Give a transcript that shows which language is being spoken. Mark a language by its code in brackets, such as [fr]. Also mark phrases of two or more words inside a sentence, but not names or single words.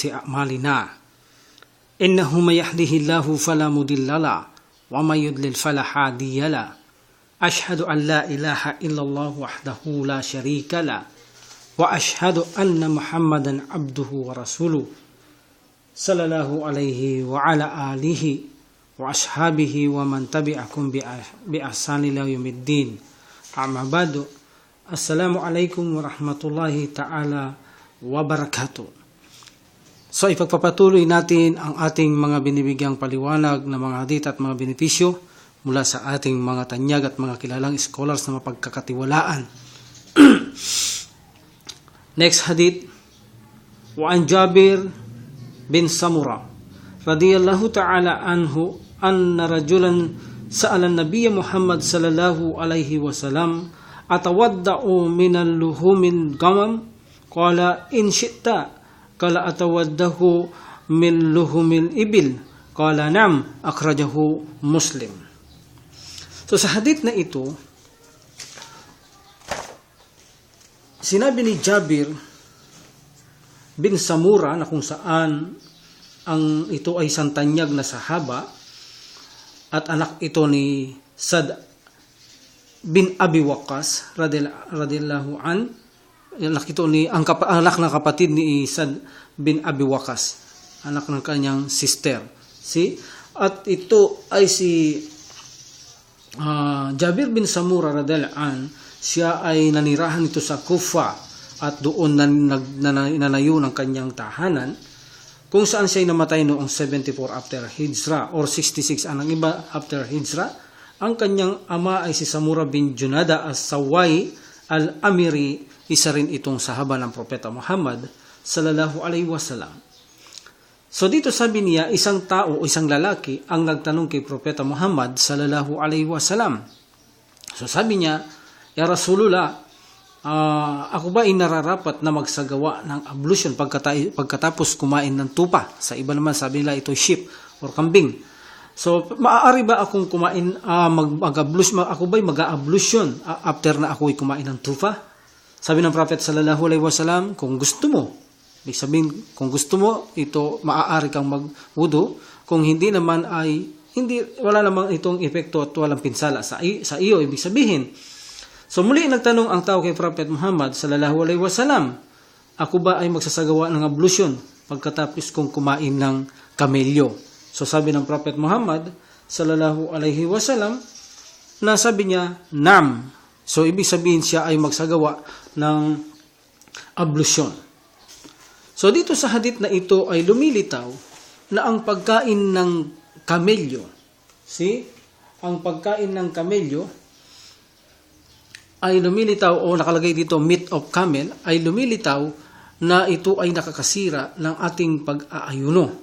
[ar] أعمالنا إنه من يهده الله فلا مضل له ومن يضلل فلا هادي له أشهد أن لا إله إلا الله وحده لا شريك له وأشهد أن محمدا عبده ورسوله صلى الله عليه وعلى آله وأصحابه ومن تبعكم بإحسان إلى يوم الدين. أما بعد, السلام عليكم ورحمة الله تعالى وبركاته. [tl] So ipagpapatuloy natin ang ating mga binibigyang paliwanag na mga hadith at mga benepisyo mula sa ating mga tanyag at mga kilalang scholars na mapagkakatiwalaan. [en] Next hadith, [ar] وعن جابر بن سمرة رضي الله تعالى عنه أن رجلا سأل النبي محمد صلى الله عليه وسلم أتوضأ من لحوم الغنم قال إن شئت قال أتوضأ من لحوم الإبل قال نعم أخرجه مسلم. [tl] So sa hadith na ito, sinabi ni Jabir bin Samura na kung saan ito ay santanyag na sahaba at anak ito ni Sad bin Abi Waqqas [ar] رضي الله عن, [tl] anak ito ni anak ng kapatid ni Sad bin Abi Waqqas, anak ng kanyang sister. At ito ay si Jabir bin Samura [ar] رضي الله عن, [tl] siya ay nanirahan ito sa Kufa at doon nanayo ng kanyang tahanan, kung saan siya namatay noong 74 after Hijra or 66 ang iba after Hijra. Ang kanyang ama ay si Samura bin Junada as-Sawai al-Amiri, isa rin itong sahaba ng Propeta Muhammad [ar] صلى الله عليه وسلم. [tl] So dito sabi niya, isang tao o isang lalaki ang nagtanong kay Propeta Muhammad [ar] صلى الله عليه وسلم. [tl] So sabi niya, [ar] يا رسول الله, [tl] ako ba ay nararapat na magsagawa ng ablution pagkatapos kumain ng tupa? Sa iba naman sabi nila ito sheep or kambing. So maaari ba akong kumain, mag-ablution, ako ba ay mag-ablution after na ako ay kumain ng tupa? Sabi ng Prophet [ar] صلى الله عليه وسلم, [tl] kung gusto mo, ibig sabihin kung gusto mo, ito maaari kang mag-wudu. Kung hindi naman ay wala namang itong epekto at walang pinsala sa iyo, ibig sabihin. So muli nagtanong ang tao kay Prophet Muhammad [ar] صلى الله عليه وسلم, [tl] ako ba ay magsasagawa ng ablution pagkatapos kong kumain ng kamelyo? So sabi ng Prophet Muhammad [ar] صلى الله عليه وسلم, [tl] na sabi niya, Naam. So ibig sabihin siya ay magsagawa ng ablution. So dito sa hadith na ito ay lumilitaw na ang pagkain ng kamelyo, ang pagkain ng kamelyo ay lumilitaw, o nakalagay dito [en] meat of camel, [tl] ay lumilitaw na ito ay nakakasira ng ating pag-aayuno.